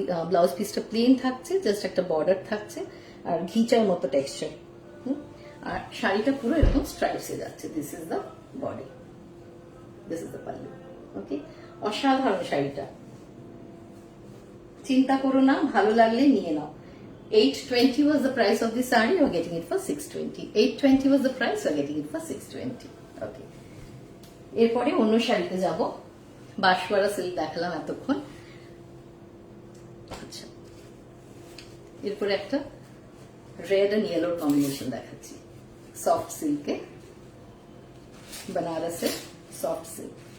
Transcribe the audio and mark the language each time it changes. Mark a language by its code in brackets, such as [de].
[bn] Blouse পিসটা plane থাকছে, just একটা বর্ডার থাকছে, আর ঘিচার মতো টেক্সচার। আর শাড়িটা পুরো এরকম স্ট্রাইপসে যাচ্ছে। [en] This is the body, this is the pallu. [bn] ওকে, অসাধারণ শাড়িটা, চিন্তা করো না, ভালো লাগলে নিয়ে নাও। [en] 820 was the price of the saree, you are getting it for 620. 820 was the price, you are getting it for 620. [bn] Okay, এরপরে অন্য শাড়িতে যাব। বাঁশওয়ারা সিল্ক দেখালাম এতক্ষণ। আচ্ছা, এরপরে একটা রেড এন্ড ইয়েলোর কম্বিনেশন দেখাচ্ছি, সফট সিল্কে, বেনারসের সফট সিল্ক।